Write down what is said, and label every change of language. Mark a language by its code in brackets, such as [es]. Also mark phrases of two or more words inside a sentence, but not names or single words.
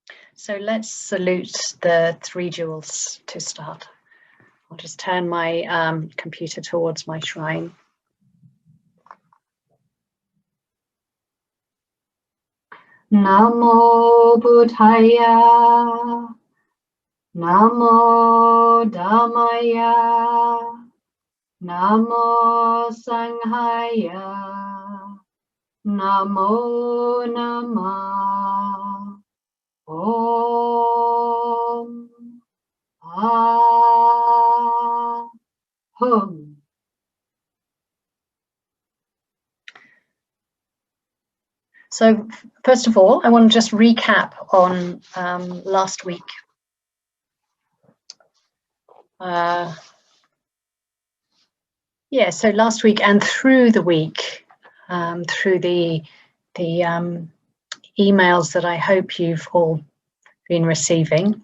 [en] So let's salute the three jewels to start. I'll just turn my computer towards my shrine. [pi] Namo Buddhaya, Namo Dhammaya, Namo Sanghaya, Namo Namah. [sa] Om Ahum. [en] So first of all, I want to just recap on last week. So last week and through the week, through the emails that I hope you've all been receiving.